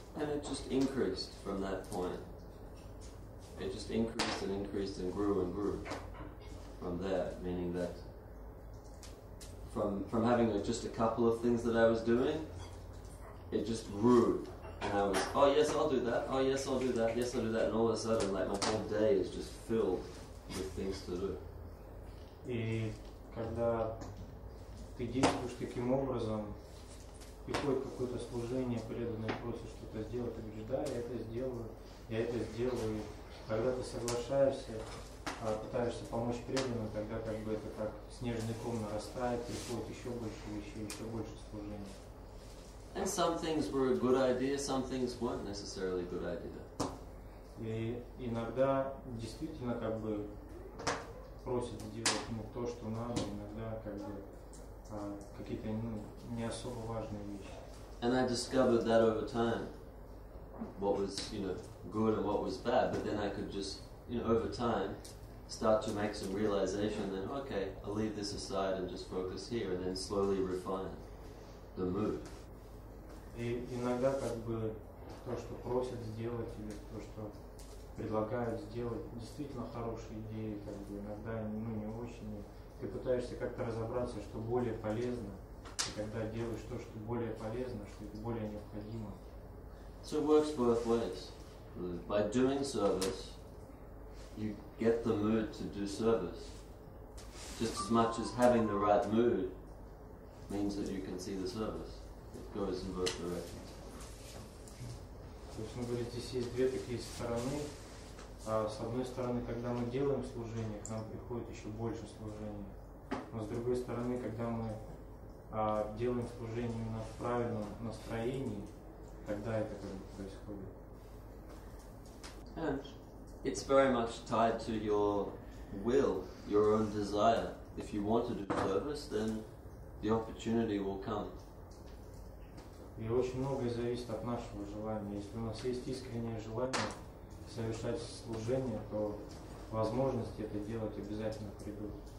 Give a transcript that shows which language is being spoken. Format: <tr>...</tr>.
<en>And it just increased from that point. It just increased and grew from there, meaning that from having just a couple of things that I was doing, it just grew. And I was, oh yes, I'll do that, oh yes, I'll do that, yes, I'll do that, and all of a sudden, like, my whole day is just filled with things to do.</en> <ru>И когда ты действуешь таким образом, приходит какое-то служение, преданное просит что-то сделать, ты говоришь, да, я это сделаю. И когда ты соглашаешься, пытаешься помочь преданным, тогда как бы это как снежный ком нарастает, приходит еще больше вещей, еще больше служений.</ru> <en>And some things were a good idea, some things weren't necessarily a good idea.</en> <ru>И иногда действительно как бы просят сделать то, что надо, иногда как бы какие-то не особо важные вещи.</ru> <en>And I discovered that over time, what was good and what was bad. But then I could just over time start to make some realization. Then okay, I'll leave this aside and just focus here, and then slowly refine the mood.</en> <ru>И иногда как бы то, что просят сделать, или то, что предлагают сделать, действительно хорошие идеи, как бы иногда не очень. Ты пытаешься как-то разобраться, что более полезно, и когда делаешь то, что более полезно, что это более необходимо.</ru> <en>So it works both ways. By doing service, you get the mood to do service. Just as much as having the right mood means that you can see the service. It goes in both directions.</en> <ru>То есть, говорит, здесь есть две такие стороны. С одной стороны, когда мы делаем служение, к нам приходит еще больше служения. Но с другой стороны, когда мы делаем служение именно в правильном настроении, тогда это как бы происходит.</ru> <en>And it's very much tied to your will, your own desire. If you want to do service, then the opportunity will come.</en> <ru>И очень многое зависит от нашего желания. Если у нас есть искреннее желание совершать служение, то возможности это делать обязательно придут.</ru>